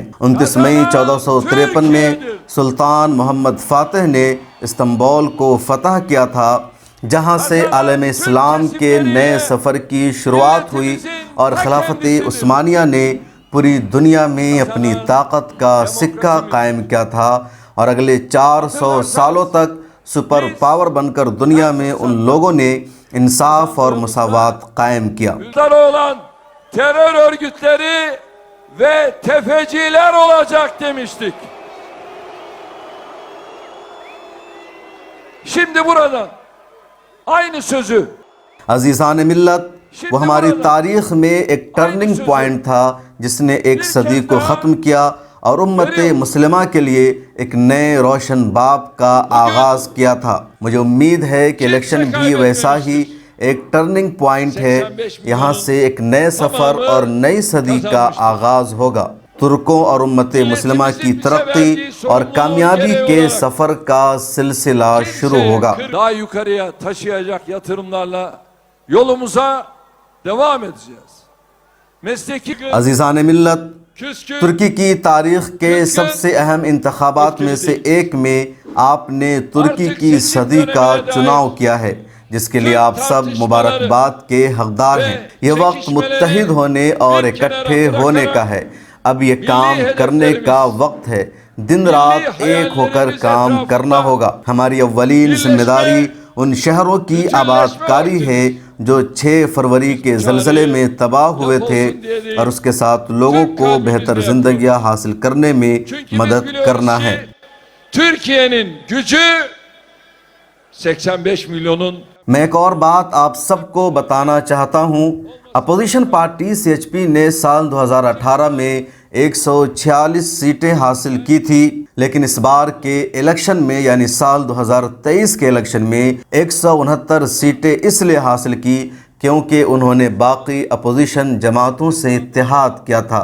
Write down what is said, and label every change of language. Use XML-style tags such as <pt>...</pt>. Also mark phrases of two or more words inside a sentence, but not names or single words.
<ur>29 مئی 1453 میں سلطان محمد فاتح نے استنبول کو فتح کیا تھا، جہاں سے عالم اسلام کے نئے سفر کی شروعات ہوئی اور خلافت عثمانیہ نے پوری دنیا میں اپنی طاقت کا سکہ قائم کیا تھا اور اگلے 400 سالوں تک سپر پاور بن کر دنیا میں ان لوگوں نے انصاف اور مساوات قائم کیا۔</ur> <tr>olan terör örgütleri ve tefeciler olacak demiştik. Şimdi buradan aynı sözü</tr> <ur>عزیزان ملت، وہ ہماری تاریخ میں ایک</ur> <en>turning point</en> <ur>تھا جس نے ایک صدی کو ختم کیا اور امت مسلمہ کے لیے ایک نئے روشن باب کا آغاز کیا تھا۔ مجھے امید ہے کہ الیکشن بھی ویسا ہی ایک</ur> <en>turning point</en> <ur>ہے، یہاں سے ایک نئے سفر اور نئی صدی کا آغاز ہوگا۔ ترکوں اور امت مسلمہ کی ترقی اور کامیابی کے سفر کا سلسلہ شروع ہوگا۔</ur> <tr>daha yukarıya taşıyacak yatırımlarla yolumuza devam edeceğiz. Mesleki</tr> <ur>عزیزان ملت، ترکی کی تاریخ کے سب سے اہم انتخابات میں سے ایک میں آپ نے ترکی کی صدی کا چناؤ کیا ہے، جس کے لیے آپ سب مبارکباد کے حقدار ہیں۔ یہ وقت متحد ہونے اور اکٹھے ہونے کا ہے۔ اب یہ کام کرنے کا وقت ہے۔ دن رات ایک ہو کر کام کرنا ہوگا۔ ہماری اولین ذمہ داری ان شہروں کی آباد کاری ہے جو 6 فروری کے زلزلے میں تباہ ہوئے تھے اور اس کے ساتھ لوگوں کو بہتر زندگیاں حاصل کرنے میں مدد کرنا ہے۔</ur> <tr>Türkiye'nin gücü 85 milyonun</tr> <ur>میں ایک اور بات آپ سب کو بتانا چاہتا ہوں۔ اپوزیشن پارٹی CHP نے سال 2018 میں 146 سیٹیں حاصل کی تھی، لیکن اس بار کے الیکشن میں یعنی سال 2023 کے الیکشن میں 169 سیٹیں اس لیے حاصل کی کیونکہ انہوں نے باقی اپوزیشن جماعتوں سے اتحاد کیا تھا۔</ur>